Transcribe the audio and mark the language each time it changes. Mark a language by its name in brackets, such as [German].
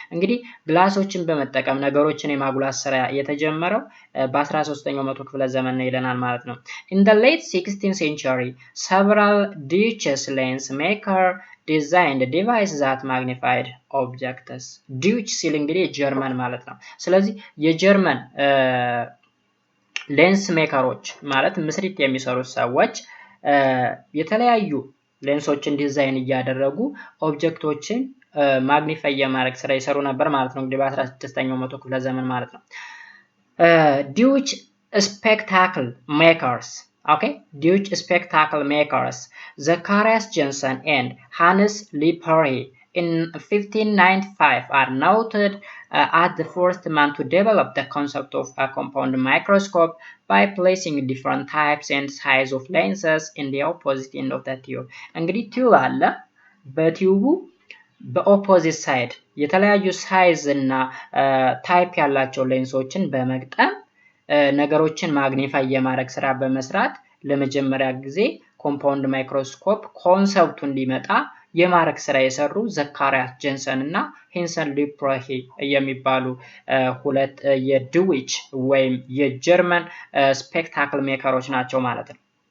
[Amharic] እንግዲህ ግላሶችን በመጠቀም ነገሮችን የማጉላት ስራ የተጀመረው በ13ኛው መቶ ክፍለ ዘመን ነው ይለናል ማለት ነው። [English] In the late 16th century, several Deutsche lens maker designed devices that magnified objects. [Amharic] Deutsch ሲል እንግዲህ ጀርመን ማለት ነው። ስለዚህ የጀርመን ሌንስ ሜከሮች ማለት ምስሪት የሚሰሩ ሰዎች የተለያዩ ሌንሶችን ዲዛይን እያደረጉ ኦብጀክቶችን ማግኒፋይ የማድረግ ስራ ይሰሩ ነበር ማለት ነው። እንግዲህ በ16ኛው መቶ ክፍለ ዘመን ማለት ነው። [English] Deutsche spectacle makers, okay, Deutsche spectacle makers, Zacharias Janssen and Hannes Lipperi in 1595 are noted as the first man to develop the concept of a compound microscope by placing different types and size of lenses in the opposite end of the tube. [Amharic] እንግዲህ ቲዩብ አለ። በቲዩቡ በኦፖዚት ሳይድ የተለያዩ ሳይዝ እና ታይፕ ያላቸው ሌንሶችን በመግጠም ነገሮችን ማግኒፋይ የማድረግ ስራ በመስራት ለመጀመሪያ ጊዜ ኮምፓውንድ ማይክሮስኮፕ ኮንሰፕቱ እንዲመጣ የማድረግ ስራ የሰሩ ዘካሪያስ ጀንሰን እና ሄንሰን ሊፕሮሂ የሚባሉ ሁለት የድዊች ወይም የጀርመን ስፔክታክል ሜከሮች ናቸው ማለት ነው።